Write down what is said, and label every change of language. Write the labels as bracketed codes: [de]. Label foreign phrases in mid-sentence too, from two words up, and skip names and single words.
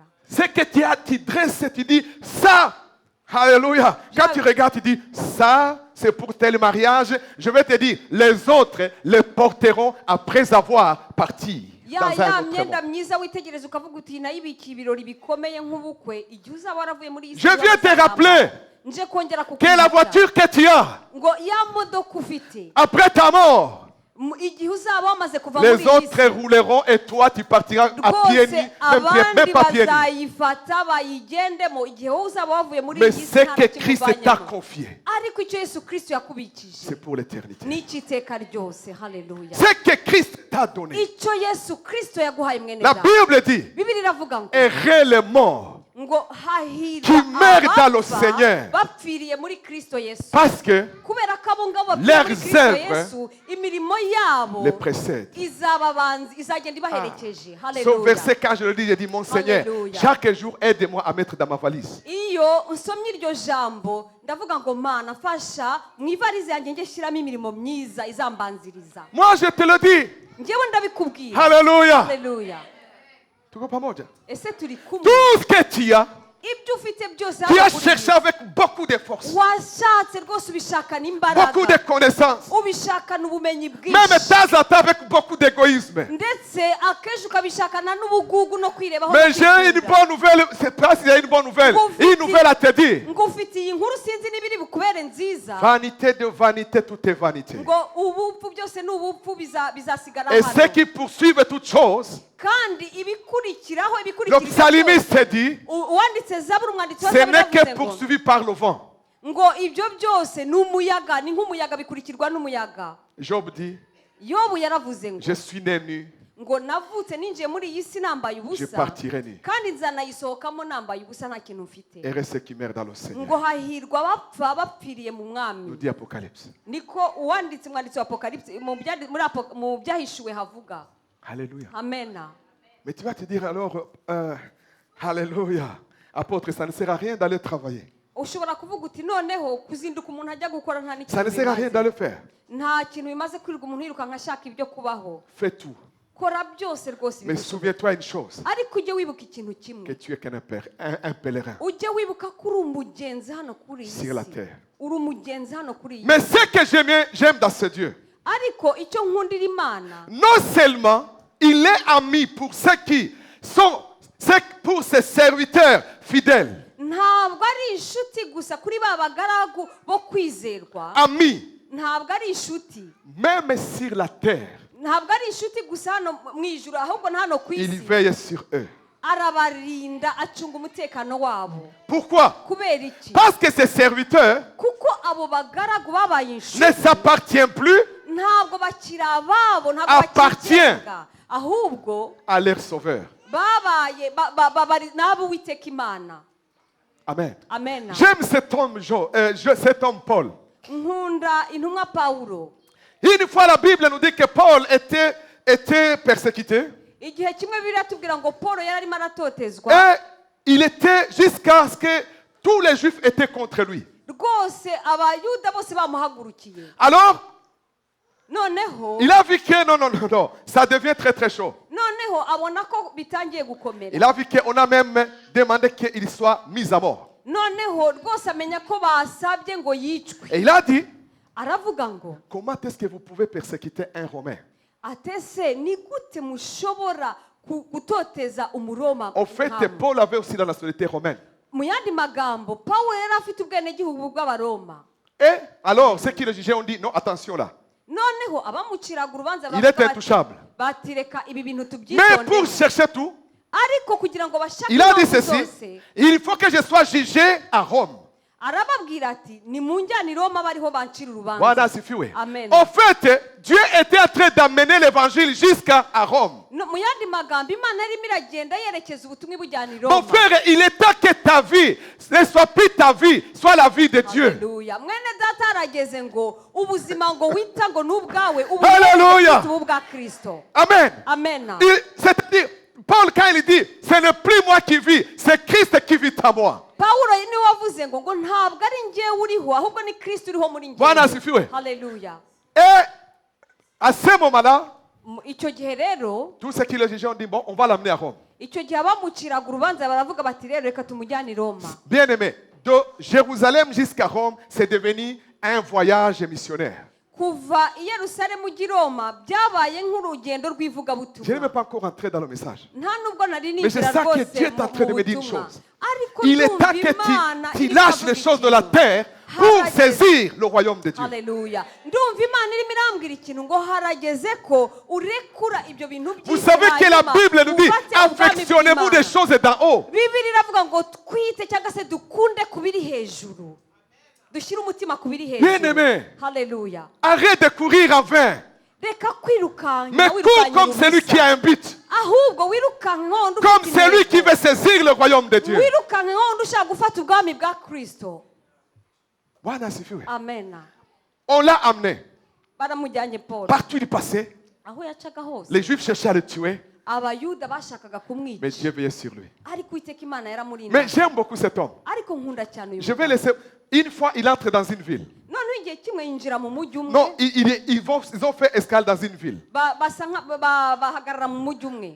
[fr] Ce que tu as, tu dresses, tu dis ça. Alléluia. Quand tu regardes, tu dis ça, c'est pour tel mariage. Je vais te dire, les autres les porteront après avoir parti. [rw] Ya myenda myiza witegereza ukavuga uti nayibikiye ibirori bikomeye nk'ubukwe, igihe uzaba waravuye muri iyi [fr] Je viens te rappeler [rw] nje kongera [fr] que la voiture que tu as, [rw] ngo ya modoka ufite [fr] après ta mort, [rw] igihe uzaba wamaze kuva muri [fr] les [rw] iyi [fr] autres [rw] si, [fr] rouleront et toi tu partiras à pied nu, [rw] rwose abandi [fr] même pas pied nu. [rw] bazayifata bayigendemo igihe wowe uzaba wavuye muri [fr] Mais [rw] iyi si [fr] ce [rw] nta [fr] que [rw] na [fr] Christ [rw] kimuvanyemo. [fr] t'a confié, [rw] Ariko icyo Yesu Kristo yakubikije [fr] c'est pour l'éternité. [rw] n'icyiteka ryose. Haleluya. [fr] Ce que Christ t'a donné, [rw] Icyo Yesu Kristo yaguhaye mwene [fr] la [rw] data, [fr] Bible dit, [rw] Bibiliya iravuga ngo [fr] est réellement [rw] ngo hahirwa [fr] qui meurent dans le [rw] abapfa [fr] Seigneur. [rw] bapfiriye muri Kristo Yesu. [fr] Parce que [rw] Kubera ko abo ngabo bapfiriye muri [fr] leurs [rw] Kristo [fr] œuvres [rw] Yesu, imirimo yabo [fr] les précèdent. [rw] izagenda ibaherekeje. [fr] Ce [rw] Haleluya. [fr] verset, quand je le dis, je dis, mon Seigneur, Alléluia. chaque jour, aide-moi à mettre dans ma valise. [rw] Iyo nsomye iryo jambo ndavuga ngo Mana fasha mu ivarize yanjye njye shyiramo imirimo myiza izambanziriza. [fr] Moi, je te le dis. [rw] Njyewe ndabikubwira. [fr] Alléluia. [rw] Haleluya. [fr] Tu comprends, mon Dieu? [rw] Ese turi kumwe. [fr] Tout ce que tu as, [rw] Ibyo ufite byose [fr] tu as [rw] hano kuri [fr] cherché [rw] iyi [fr] avec beaucoup de force, [rw] washatse rwose ubishakana imbaraga, [fr] beaucoup de connaissances, [rw] ubishakana ubumenyi [fr] même de [rw] bwinshi, [fr] temps en temps avec beaucoup d'égoïsme. [rw] ndetse akenshi ukabishakana n'ubugugu no kwirebaho. [fr] Mais j'ai une bonne nouvelle, c'est pas s'il y a une bonne nouvelle, une nouvelle à te dire. [rw] ngo ufitiye inkuru sinzi n'ibiri bukubere nziza, [fr] Vanité de vanité, tout est vanité. [rw] ngo ubupfu byose ni ubupfu bizasigara [fr] Et [rw] hano. [fr] ceux qui poursuivent toutes choses, [rw] Kandi ibikurikiraho [fr] le [rw] ibikurikira [fr] psalmiste dit, [rw] uwanditse Zaburi, umwanditsi wa [fr] ce [rw] Zaburi [fr] n'est que [rw] yavuze ngo [fr] poursuivi par le vent. [rw] ngo ibyo byose ni umuyaga, ni nk'umuyaga, bikurikirwa n'umuyaga. [fr] Job dit, [rw] Yobu yaravuze ngo [fr] je suis né nu, [rw] ngo navutse ninjiye muri iyi si nambaye [fr] je [rw] ubusa, [fr] partirai nu. [rw] kandi nzanayisohokamo nambaye ubusa nta kintu mfite. [fr] Et reste ceux qui meurent dans le Seigneur. [rw] ngo hahirwa abapfa bapfiriye mu [fr] Nous [rw] mwami. [fr] dit Apocalypse. [rw] Niko uwanditse umwanditsi wa Apocalypse mu byahishuwe havuga. [fr] Alléluia. [rw] Amena. [fr] Mais tu vas te dire alors, Alléluia, apôtre, ça ne sert à rien d'aller travailler. [rw] Ushobora kuvuga uti noneho kuzinduka umuntu ajya gukora nta [fr] Ça ne [rw] n'ikintu [fr] sert à rien [rw] bimaze. [fr] d'aller faire. [rw] Nta kintu bimaze kwirirwa umuntu yirukanka ashaka ibyo kubaho. [fr] Fais tout. [rw] Kora byose rwose [fr] Mais [rw] bigushoboka. [fr] souviens-toi une chose, [rw] Ariko ujye wibuka ikintu [fr] que [rw] kimwe. [fr] tu es qu'un pèlerin. [rw] Ujye wibuka ko uri umugenzi hano kuri iyi [fr] Sur la [rw] si. [fr] terre. [rw] Uri umugenzi hano kuri iyi [fr] Mais [rw] si. [fr] ce que j'aime dans ce Dieu, [rw] Ariko icyo nkundira Imana, [fr] non seulement il est ami pour ceux qui sont, pour ses serviteurs fidèles, [rw] ntabwo ari inshuti gusa kuri ba bagaragu bo kwizerwa, [fr] amis, [rw] ntabwo ari inshuti, [fr] même sur la terre, [rw] ntabwo ari inshuti gusa hano mu ijuru, ahubwo na hano ku [fr] il [rw] isi [fr] veille sur eux. [rw] arabarinda, acunga umutekano wabo. [fr] Pourquoi? [rw] Kubera iki? [fr] Parce que ces serviteurs [rw] Kuko abo bagaragu babaye inshuti [fr] ne s'appartiennent plus [rw] ntabwo bakiri ababo, ntabwo [fr] Appartient. [rw] bakigenga, ahubwo [fr] à leur sauveur. [rw] babaye bari n'abo Uwiteka Imana. [fr] Amen. [rw] Amen. [fr] J'aime cet homme, cet homme Paul. [rw] Nkunda intumwa Pawulo. [fr] Une fois la Bible nous dit que Paul était persécuté [rw] Igihe kimwe Bibiliya tubwira ngo Paul yari arimo aratotezwa, [fr] et il était jusqu'à ce que tous les Juifs étaient contre lui. [rw] rwose abayuda bose bamuhagurukiye. [fr] Alors, [rw] Noneho [fr] il a vu que non, ça devient très très chaud. [rw] noneho abona ko bitangiye gukomera. [fr] Il a vu qu'on a même demandé qu'il soit mis à mort. [rw] Noneho rwose amenya ko basabye ngo yicwe. [fr] Et il a dit, [rw] Aravuga ngo [fr] comment est-ce que vous pouvez persécuter un Romain? [rw] atese ni gute mushobora gutoteza umuroma? [fr] En fait, [rw] nkamwe?" [fr] Paul avait aussi la nationalité romaine. [rw] Mu yandi magambo Pawulo yari afite ubwenegihugu bw'abaroma. [fr] Et alors, ceux qui le jugeaient ont dit, non, attention là. [rw] Noneho abamuciraga urubanza [fr] Il est intouchable. [rw] bati reka ibi bintu [fr] Mais pour [rw] tubyitondere. [fr] chercher tout, [rw] Ariko kugira ngo bashake [fr] il a dit [rw] impamvu [fr] ceci, [rw] zose, [fr] il faut que je sois jugé à Rome. [rw] arababwira ati nimunjyane i Roma bariho bancira urubanza. [fr] Voilà, c'est foué. [rw] Amen. [fr] En fait, Dieu était en train d'amener l'évangile jusqu'à Rome. [rw] No, mu yandi magambo Imana yarimo iragenda yerekeza ubutumwa ibujyana i [fr] Mon [rw] Roma. [fr] frère, il est temps que ta vie ne soit plus ta vie, soit la vie de Dieu. [rw] Haleluya. Mwene data arageze ngo ubuzima ngo wita ngo n'ubwawe Haleluya. ubu bwa Kristo. Amen. Amen. [fr] C'est-à-dire, Paul, quand il dit, ce n'est plus moi qui vis, c'est Christ qui vit en moi. [rw] Pawulo niwe wavuze ngo ntabwo ari njyewe uriho, ahubwo ni Kristo uriho muri [sw] Bwana [rw] njyewe. [sw] asifiwe. [rw] Haleluya. [fr] Et à ce moment-là, [rw] Icyo gihe rero, [fr] tous ceux qui le jugeaient ont dit, bon, on va l'amener à Rome. [rw] icyo gihe abamuciraga urubanza baravuga bati rero reka tumujyane i Roma. [fr] Bien-aimé, de Jérusalem jusqu'à Rome, c'est devenu un voyage missionnaire. [rw] Kuva i Yerusalemu ujya i Roma byabaye nk'urugendo [fr] Je ne vais [rw] rw'ivugabutumwa. [fr] pas encore entrer dans le message. [rw] Nta nubwo nari [fr] Mais je [rw] ninjira [fr] sens que [rw] rwose [fr] Dieu est en train de me dire une [rw] butumwa. [fr] chose. [rw] Ariko [fr] Il est temps [rw] ndumva Imana [fr] que tu [rw] irimo [fr] lâches [rw] iravuga [fr] les choses de la [rw] ikintu. [fr] terre pour [rw] Harageze. [fr] saisir le royaume de Dieu. [rw] Haleluya. Ndumva Imana irimo irambwira ikintu ngo harageze ko urekura ibyo bintu by'isi. [fr] Vous savez que la [rw] hanyuma [fr] Bible nous dit, [rw] ufate ubwami [fr] affectionnez-vous des [rw] bw'Imana. [fr] choses d'en haut. [rw] Bibiliya iravuga ngo twite cyangwa se dukunde ku biri hejuru. Dushyire umutima ku biri hejuru. [fr] Bien-aimé. [rw] Haleluya. [fr] Arrête de courir en vain. [rw] Reka kwirukanka [fr] Mais cours comme celui qui a un but. [rw] ahubwo wirukanka nk'undi [fr] comme [rw] ufite [fr] celui qui [rw] intego. [fr] veut saisir le royaume de Dieu. [rw] wirukanka nk'undi ushaka gufata ubwami bwa kristo. [sw] Bwana asifiwe. [rw] Amena. [fr] On l'a amené. [rw] Baramujyanye Paul. [fr] Partout il passait, [rw] aho yacaga hose [fr] les Juifs cherchaient à le tuer, [rw] abayuda bashakaga [fr] mais [rw] kumwica, [fr] Dieu veillait sur lui. [rw] ariko Uwiteka Imana yaramurinda. [fr] Mais j'aime beaucoup cet homme. [rw] ariko nkunda cyane uyu [fr] Je vais [rw] mugabo. [fr] laisser. Une fois, il entre dans une ville. [rw] noneho igihe kimwe yinjira mu mujyi umwe. [fr] Non, ils ont fait escale dans une ville. [rw] bahagarara mu mujyi umwe.